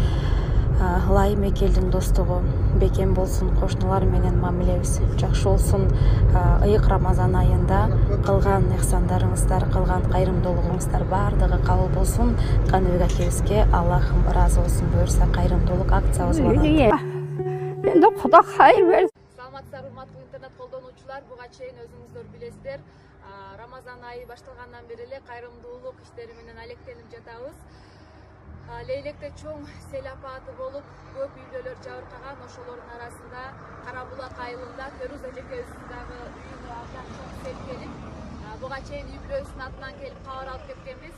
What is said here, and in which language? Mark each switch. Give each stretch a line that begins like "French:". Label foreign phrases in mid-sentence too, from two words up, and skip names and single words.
Kyrgyz: Ылайым эки элдин достугу бекем болсун, кошуналар менен мамилебиз жакшы болсун. Ыйык Рамазан айында кылган ыхсандарыңыздар, кылган кайрымдуулугуңуздар баардыгы кабыл болсун. Каныбек акебизге Аллахым ыраазы болсун буюрса, кайрымдуулук акциябыз болот.
Uzbek: Endi Xudo xayr bersin.
Kyrgyz: Саламатсыздар, урматтуу интернет колдонуучулар. Буга чейин өзүңүздөр билесиздер, Рамазан айы башталгандан бери эле кайрымдуулук иштери менен алектенип жатабыз. Лейлекте чоң сел апаты болуп, көп үйлөр жабыркаган, ошолордун арасында Кара Булак айылында Феруза эжекебиздин дагы үйүнө абдан чоң сел келип, буга чейин үй бүлөсүнүн атынан келип кабар алып кеткенбиз.